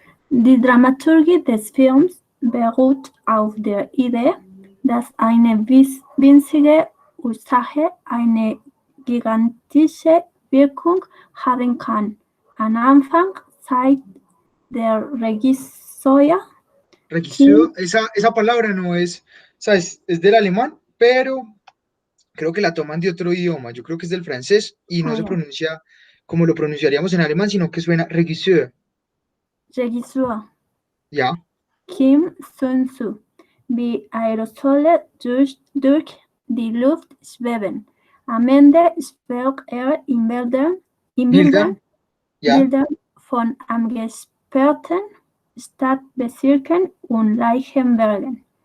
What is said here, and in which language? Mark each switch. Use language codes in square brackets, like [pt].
[de] Die Dramaturgie des Films beruht auf der Idee, dass eine winzige Ursache eine gigantische Wirkung haben kann. Am Anfang zeigt der Regisseur [es] Regisseur, esa palabra no es, ¿sabes? Es del alemán, pero creo que la toman de otro idioma. Yo creo que es del francés y no se pronuncia como lo pronunciaríamos en alemán, sino que suena Regisseur. [de] Ja. Kim Sun-soo, wie Aerosole durch die Luft schweben. Am Ende spricht er in Bildern Ja. Bilder von angesperrten Stadtbezirken und Leichenbergen.